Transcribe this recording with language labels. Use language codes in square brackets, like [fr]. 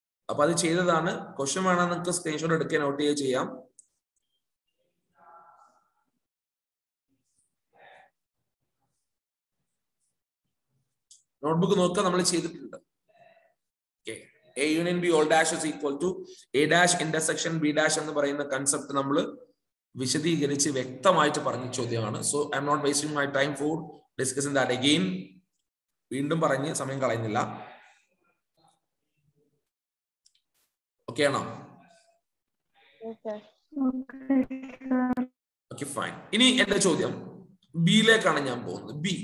[ml] അപ്പൊ അത് ചെയ്തതാണ്. ക്വസ്റ്റ്യൻ വേണം നിങ്ങൾക്ക് സ്ക്രീൻഷോട്ട് എടുക്കുക, നോട്ട് ചെയ്യുക ചെയ്യാം. നോട്ട്ബുക്ക് നോക്കുക, നമ്മൾ ചെയ്തിട്ടുണ്ട്. [en] A union B all dash is equal to A dash intersection B dash [ml] എന്ന് പറയുന്ന കൺസെപ്റ്റ് നമ്മൾ വിശദീകരിച്ച് വ്യക്തമായിട്ട് പറഞ്ഞ ചോദ്യമാണ്. [en] So I'm not wasting my time for discussing that again. [ml] വീണ്ടും പറഞ്ഞ് സമയം കളയുന്നില്ല. ഓക്കെ ആണോ? Okay fine. ഇനി എന്റെ ചോദ്യം ബിയിലേക്കാണ് ഞാൻ പോകുന്നത്.